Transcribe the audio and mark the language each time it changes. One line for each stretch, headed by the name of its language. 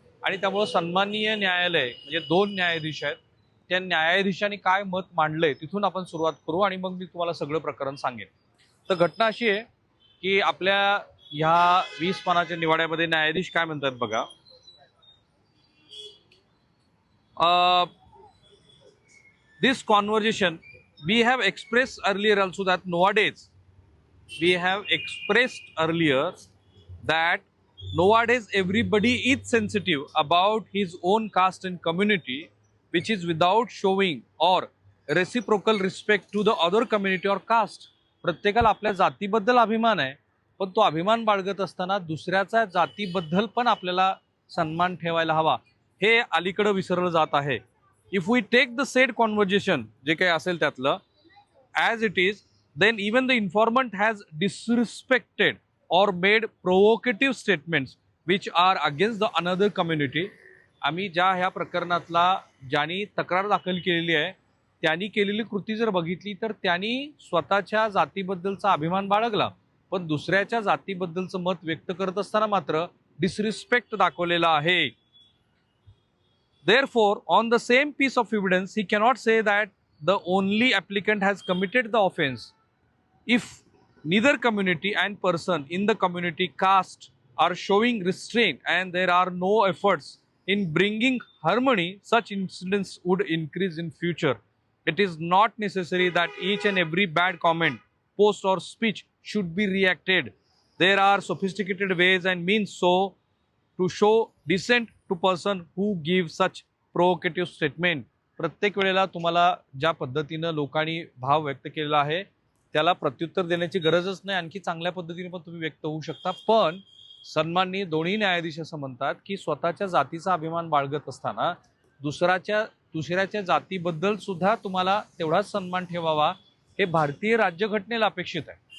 Marathi: आणि त्यामुळं सन्माननीय न्यायालय म्हणजे दोन न्यायाधीश आहेत, त्या न्यायाधीशांनी काय मत मांडलंय तिथून आपण सुरुवात करू आणि मग मी तुम्हाला सगळं प्रकरण सांगेन. तर घटना अशी आहे की आपल्या ह्या 20 पानाच्या निवाड्यामध्ये न्यायाधीश काय म्हणतात बघा.
English: This conversation we have express earlier also that nowadays we have expressed earlier that nowadays everybody is sensitive about his own caste and community, which is without showing or reciprocal respect to the other community or caste.
Marathi: प्रत्येकाला आपल्या जातीबद्दल अभिमान आहे, पण तो अभिमान बाळगत असताना दुसऱ्याचा जातीबद्दल पण आपल्याला सन्मान ठेवायला हवा, हे अलीकडे विसरलं जात आहे.
English: if we take the said conversation,
Marathi: जे काही असेल त्यातलं
English: as it is, then even the informant has disrespected or made provocative statements which are against the another community.
Marathi: आम्ही ज्या ह्या प्रकरणातला ज्यांनी तक्रार दाखल केलेली आहे त्यांनी केलेली कृती जर बघितली तर त्यांनी स्वतःच्या जातीबद्दलचा अभिमान बाळगला, पण दुसऱ्याच्या जातीबद्दलचं मत व्यक्त करत असताना मात्र डिसरिस्पेक्ट दाखवलेला आहे.
English: Therefore, on the same piece of evidence, he cannot say that the only applicant has committed the offense if neither community and person in the community caste are showing restraint and there are no efforts in bringing harmony. Such incidents would increase in future. It is not necessary that each and every bad comment, post or speech should be reacted. There are sophisticated ways and means so to show dissent to person who give such provocative statement.
Marathi: प्रत्येक वेळेला तुम्हाला ज्या पद्धतीनं लोकांनी भाव व्यक्त केलेला आहे त्याला प्रत्युत्तर देण्याची गरजच नाही, आणखी चांगल्या पद्धतीने पण तुम्ही व्यक्त होऊ शकता. पण सन्माननीय दोन्ही न्यायाधीश असं म्हणतात की स्वतःच्या जातीचा अभिमान बाळगत असताना दुसऱ्याच्या जातीबद्दल सुद्धा तुम्हाला तेवढाच सन्मान ठेवावा, हे भारतीय राज्यघटनेला अपेक्षित आहे.